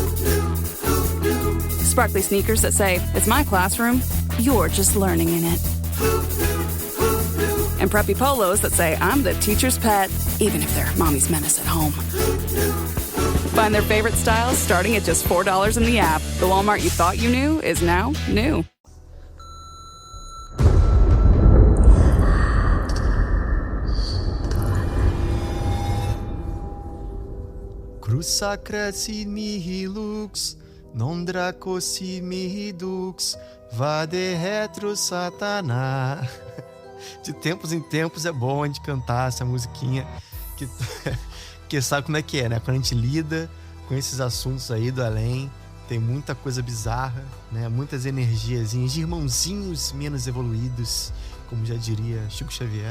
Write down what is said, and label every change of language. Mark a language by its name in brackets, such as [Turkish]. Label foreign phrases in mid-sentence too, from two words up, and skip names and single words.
[English] Sparkly sneakers that say, it's my classroom, you're just learning in it. And preppy polos that say, I'm the teacher's pet, even if they're mommy's menace at home. Find their favorite styles starting at just $4 in the app. The Walmart you thought you knew is now new. [Latin] Crus sacra si mihi lux, non draco si mihi dux, vade retro satana. [Portuguese] De tempos em tempos é bom a gente cantar essa musiquinha que sabe como é que é, né? Quando a gente lida com esses assuntos aí do além, tem muita coisa bizarra, né? Muitas energiazinhas de irmãozinhos menos evoluídos, como já diria Chico Xavier.